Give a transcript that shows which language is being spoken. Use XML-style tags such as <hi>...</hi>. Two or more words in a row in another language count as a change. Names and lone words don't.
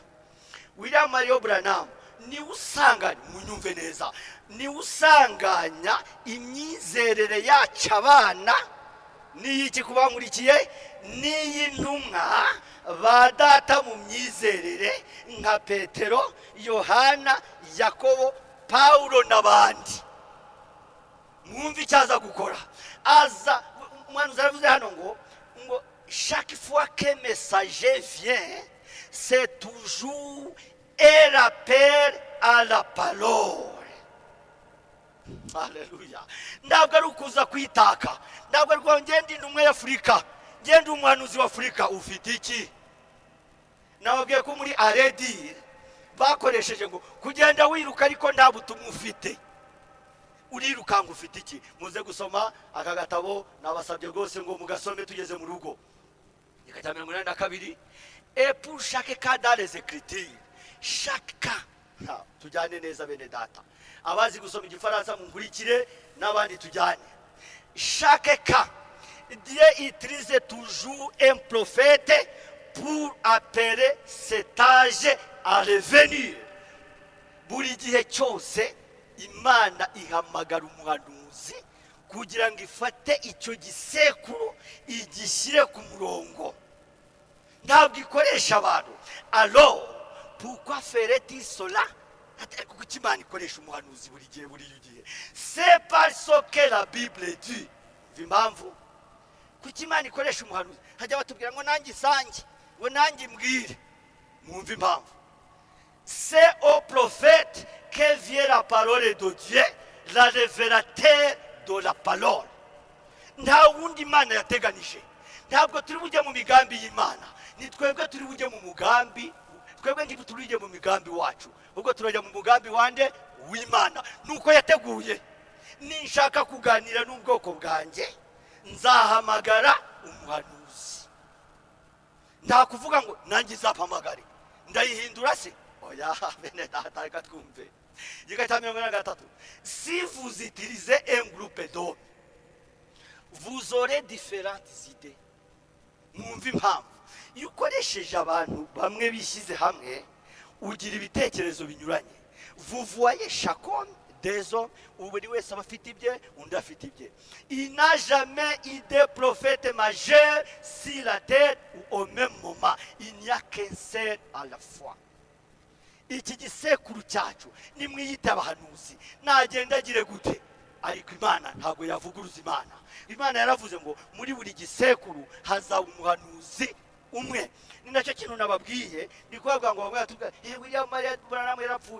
<rw>William Marion Branham ni usanganya, munyumve neza, ni usanganya imyizerere yacu abana n'iki kubankurikiye n'iy'intumwa ba data mu myizerere nka Petero, Yohana, Yakobo, Paulo n'abandi. Mwumva icyaza gukora. Aza umuhanuzi aravuze hano ngo</rw> <fr>chaque fois qu'un messager vient, c'est toujours un rappel à la parole.</fr> <rw>Haleluya. Ntabwo ari ukuza kwitaka. Ntabwo ari ngo ngende intumwa ya Afurika, ngende umuhanuzi wa Afurika. Ufite iki? Nababwiye ko muri Aredi bakoresheje ngo kugenda wiruka ariko nta butumwa ufite. Urirukanga ufite iki? Muze gusoma aka gatabo nabasabye rwose ngo mugasome tugeze mu rugo. Ikajya 82.</rw> <fr>Et pour chaque cas dans les Écritures, chaque cas.</fr> <rw>Tujyane neza bene data. Abazi gusoma igifaransa munkurikire n'abandi tujyane.</rw> <fr>Chaque cas, Dieu utilise toujours un prophète pour appeler cet âge à revenir.</fr> <rw>Buri gihe cyose Imana ihamagara umuhanuzi kugira ngo ifate icyo gisekuru igishyire ku murongo. Ntabwo ikoresha abantu.</rw> <fr>Alors, pourquoi ferait-il cela?</fr> <rw>Kuko Imana ikoresha umuhanuzi buri gihe.</rw> <fr>C'est parce que la Bible dit.</fr> <rw>Impamvu kuko Imana ikoresha umuhanuzi. Hajya batubwira ngo nanjye sange, ngo nanjye mbwire. Mwumva impamvu.</rw> <fr>C'est au prophète que vient la parole de Dieu, la révélateur de la parole.</fr> <rw>Nta wundi Imana yateganije. Ntabwo turi bujye mu migambi y'Imana. Ni twebwe turi bujye mu mugambi. Twebwe ngiye turi bujye mu migambi wacu. Ubwo turajya mu mugambi wande w'Imana. Nuko yateguye. Ninshaka kuganira n'ubwoko bwanjye, nzahamagara umuhanuzi. Nta kuvuga ngo nanjye zampamagare. Ndayihindura se? Oya, bene data reka twumve. igika cya 43.</rw> <fr>Si vous utilisez un groupe d'hommes, vous aurez différentes idées.</fr> <rw>Mwumva impamvu iyo ukoresheje abantu bamwe bishyize hamwe ugira ibitekerezo binyuranye.</rw> <fr>Vous voyez chacun des hommes,</fr> <rw>buri wese aba afite ibye, undi afite ibye.</rw> <fr>Il n'a jamais eu de prophète majeur sur la terre ou au même moment. Il n'y a qu'un seul à la fois.</fr> <rw>Iki gisekuru cyacu nimwiyita abahanuzi nagenda agire gute, ariko Imana ntabwo yavuguruza Imana. Imana yaravuze ngo muri buri gisekuru hazaba umuhanuzi umwe. Ni nacyo kintu nababwiye, ndikwavuga ngo bamwe batubwira William Maria Branham yarapfuye.</rw>